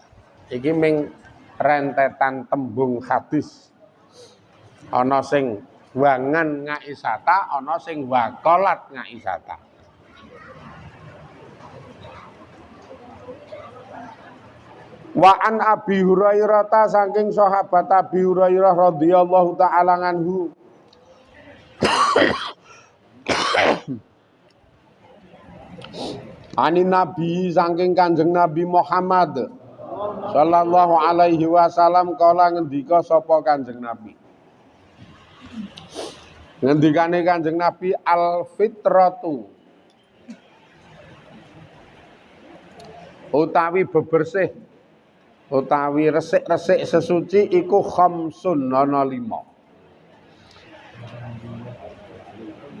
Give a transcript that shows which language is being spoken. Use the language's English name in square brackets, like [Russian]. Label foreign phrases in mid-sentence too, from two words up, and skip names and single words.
[Javanese] Iki ming rentetan tembung hadis. Ana sing [Arabic] وعن عائشة, [Javanese] ana sing [Arabic] وقالت عائشة. وعن أبي هريرة [Javanese] ta saking sahabat Abi Hurairah [Arabic] رضي الله تعالى عنه عن النبي [Javanese] saking Kanjeng Nabi Muhammad [Arabic] صلى الله عليه وسلم [Javanese] kala ngendika sapa Kanjeng Nabi. Ngendikane Kanjeng Nabi [Arabic] الفطرة [Javanese] utawi bebersih utawi resik-resik sesuci iku khamsun ana 5.